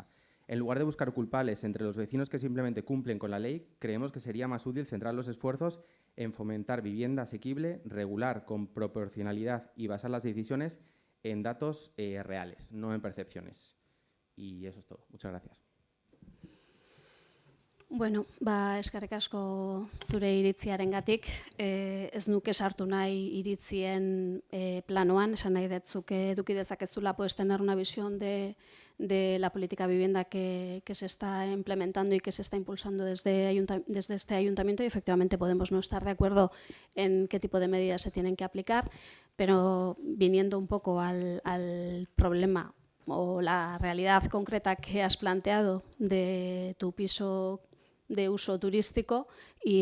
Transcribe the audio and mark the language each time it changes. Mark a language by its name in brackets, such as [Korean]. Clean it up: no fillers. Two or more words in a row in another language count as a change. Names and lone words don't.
[Spanish] En lugar de buscar culpables entre los vecinos que simplemente cumplen con la ley, creemos que sería más útil centrar los esfuerzos en fomentar vivienda asequible, regular, con proporcionalidad y basar las decisiones en datos reales, no en percepciones. Y eso es todo. Muchas gracias. [Basque] Bueno, eskerrik asko zure iritziarengatik. Ez nuke sartu nahi iritzien planoan, esan nahi dut zuk eduki dezakezula [Spanish] puedes tener una visión de la política de vivienda que se está implementando y que se está impulsando desde este ayuntamiento, y efectivamente podemos no estar de acuerdo en qué tipo de medidas se tienen que aplicar, pero viniendo un poco al problema o la realidad concreta que has planteado de tu piso de uso turístico y